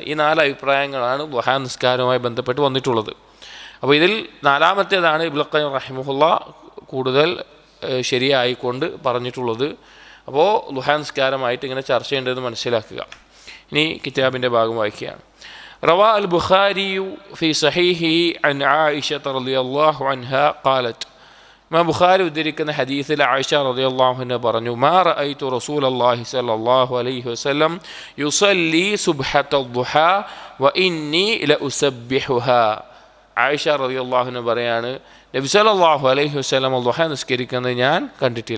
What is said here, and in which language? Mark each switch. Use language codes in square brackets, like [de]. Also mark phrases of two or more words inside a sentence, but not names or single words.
[ml] ഈ 4 അഭിപ്രായങ്ങളാണ് ദുഹാ നിസ്കാരവുമായി ബന്ധപ്പെട്ട് വന്നിട്ടുള്ളത്. അപ്പോൾ ഇതിൽ 4ാമത്തേതാണ് ഇബ്നുൽ ഖയ്യിം റഹിമഹുല്ലാ കൂടുതൽ ശരിയായിക്കൊണ്ട് പറഞ്ഞിട്ടുള്ളത്. അപ്പോൾ ദുഹാ നിസ്കാരമായിട്ട് ഇങ്ങനെ ചർച്ച ചെയ്യേണ്ടതെന്ന് മനസ്സിലാക്കുക. ഇനി കിതാബിൻ്റെ ഭാഗം വായിക്കുകയാണ്. [ar] روى البخاري في صحيحه عن عائشة رضي الله عنها قالت [ml] ഇമാം ബുഖാരി ഉദ്ധരിക്കുന്ന ഹദീസിൽ ആയിഷ [ar] رضي الله عنها പറഞ്ഞു, ما رأيت رسول الله صلى الله عليه وسلم يصلي سبحة الضحى وإني لأسبحها. [ml] ആയിഷ [ar] رضي الله عنها [ml] പറയാണ്, നബി [ar] صلى الله عليه وسلم [ml] ദുഹ നിസ്കരിക്കുന്നത് ഞാൻ കണ്ടിട്ടില്ല.